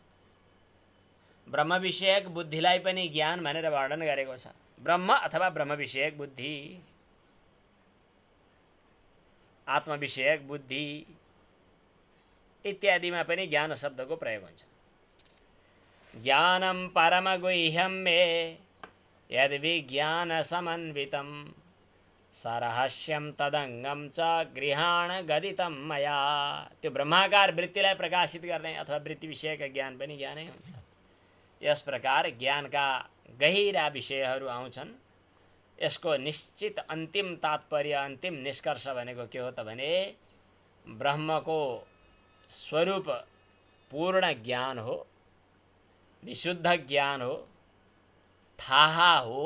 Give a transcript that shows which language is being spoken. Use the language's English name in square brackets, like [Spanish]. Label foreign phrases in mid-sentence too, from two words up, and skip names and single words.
[Nepali] ब्रह्म विषयक बुद्धिलाई पनि ज्ञान भनेर वर्णन गरेको छ। ब्रह्म अथवा ब्रह्म विषयक बुद्धि, आत्म विषयक बुद्धि इत्यादिमा पनि ज्ञान शब्दको प्रयोग हुन्छ। [Sanskrit] ज्ञानं परमगुह्यं मे यद्विज्ञान समन्वितं सरहस्यं तदङ्गं च गृहाण गदितं मया। [Nepali] त्यो ब्रह्माकार वृत्तिलाई प्रकाशित गर्ने अथवा वृत्ति विषयक ज्ञान पनि ज्ञानै हुन्छ। यस प्रकार ज्ञानका गहिरा विषयहरू आउँछन्। यसको निश्चित अन्तिम तात्पर्य, अन्तिम निष्कर्ष भनेको के हो त भने ब्रह्मको स्वरूप पूर्ण ज्ञान हो, विशुद्ध ज्ञान हो, थाहा हो।